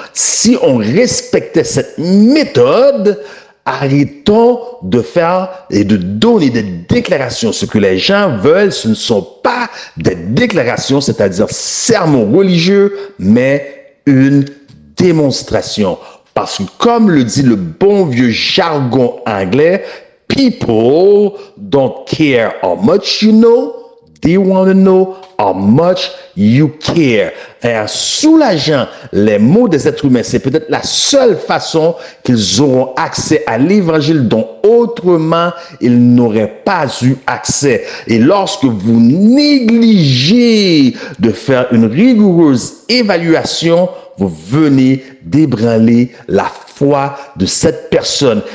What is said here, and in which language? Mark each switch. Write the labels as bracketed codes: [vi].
[fr] Si on respectait cette méthode, arrêtons de faire et de donner des déclarations. Ce que les gens veulent, ce ne sont pas des déclarations, c'est-à-dire sermons religieux, mais une démonstration. Parce que comme le dit le bon vieux jargon anglais, [en] people don't care how much you know, they want to know how much you care. [fr] Et en soulageant les maux des êtres humains, c'est peut-être la seule façon qu'ils auront accès à l'évangile dont autrement ils n'auraient pas eu accès. Et lorsque vous négligez de faire une rigoureuse évaluation, vous venez d'ébranler la foi de cette personne.